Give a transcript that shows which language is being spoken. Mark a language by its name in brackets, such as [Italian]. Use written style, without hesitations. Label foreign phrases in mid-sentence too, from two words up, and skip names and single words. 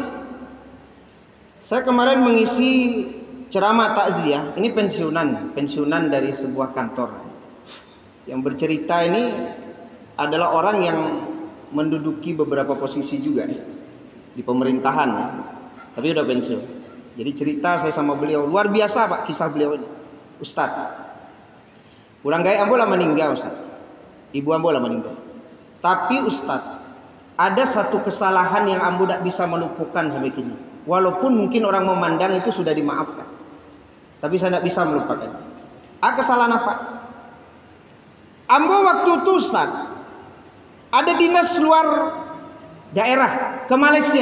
[Indonesian] Saya kemarin mengisi ceramah takziah, ini pensiunan dari sebuah kantor. Yang bercerita ini adalah orang yang menduduki beberapa posisi juga di pemerintahan, tapi udah pensiun. Jadi cerita saya sama beliau, luar biasa Pak kisah beliau ini. [Minangkabau] Ustaz, urang gawe ambo lah meninggal Ustaz. Ibu ambo lah meninggal. [Indonesian] Tapi Ustaz, ada satu kesalahan yang ambo tidak bisa melupakan sampai kini. Walaupun mungkin orang memandang itu sudah dimaafkan, tapi saya tidak bisa melupakan. Kesalahan apa? Ambo waktu itu Ustaz ada dinas luar daerah ke Malaysia.